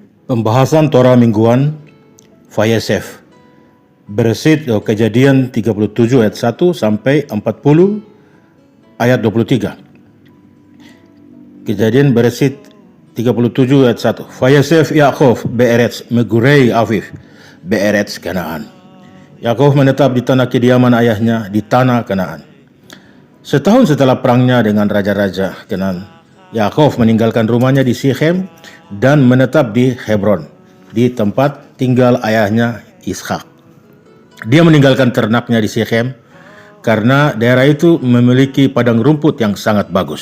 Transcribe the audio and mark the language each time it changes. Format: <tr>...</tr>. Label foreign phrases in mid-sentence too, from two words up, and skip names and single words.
<id>Pembahasan Torah mingguan Vayesef Beresit Kejadian 37 ayat 1 sampai 40 ayat 23. Kejadian Beresit 37 ayat 1.</id> <he>וישב יעקב בארץ מגורי אביו בארץ כנען.</he> <id>Yaakov menetap di tanah kediaman ayahnya di tanah Kanaan. Setahun setelah perangnya dengan raja-raja Kanaan, Yaakov meninggalkan rumahnya di Sikhem dan menetap di Hebron, di tempat tinggal ayahnya Ishak. Dia meninggalkan ternaknya di Sikhem karena daerah itu memiliki padang rumput yang sangat bagus.</id>